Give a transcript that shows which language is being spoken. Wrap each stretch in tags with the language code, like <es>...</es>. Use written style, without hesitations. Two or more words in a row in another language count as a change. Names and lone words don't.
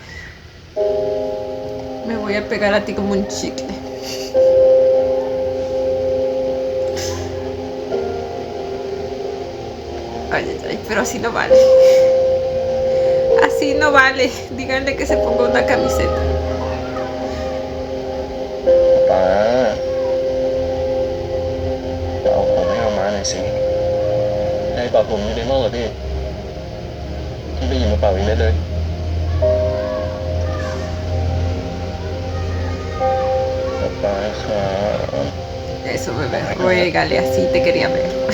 <es>Me voy a pegar a ti como un chicle. Ay, ay, ay, pero así no vale. Así no vale. Díganle que se ponga una camiseta.</es> <th>ป๋าเอาผมให้เอามาหน่อยสิได้เป่าผมอยู่ในหม้อเหรอพี่พี่ไปหยิบมาเป่าอีกได้เลย ป๋าครับ</th> <es>Eso, bebé. Ruégale, así te quería ver.</es>